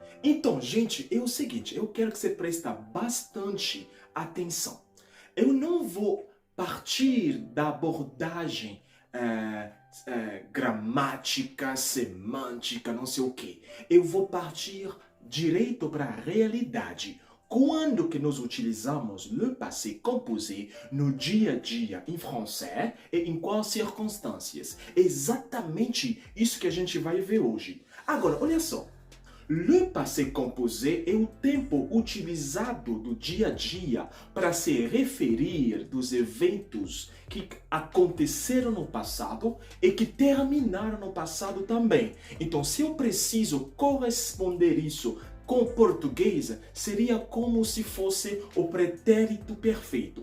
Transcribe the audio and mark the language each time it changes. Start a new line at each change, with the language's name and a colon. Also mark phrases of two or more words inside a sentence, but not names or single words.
Portuguese: Então, gente, é o seguinte, eu quero que você preste bastante atenção. Eu não vou partir da abordagem gramática, semântica, não sei o que. Eu vou partir direito para a realidade. Quando que nós utilizamos
French: le passé composé
Portuguese: no dia a dia em francês e em quais circunstâncias? É exatamente isso que a gente vai ver hoje. Agora, olha só.
French: Le passé composé
Portuguese: é o tempo utilizado do dia a dia para se referir dos eventos que aconteceram no passado e que terminaram no passado também. Então, se eu preciso corresponder isso com português, seria como se fosse o pretérito perfeito.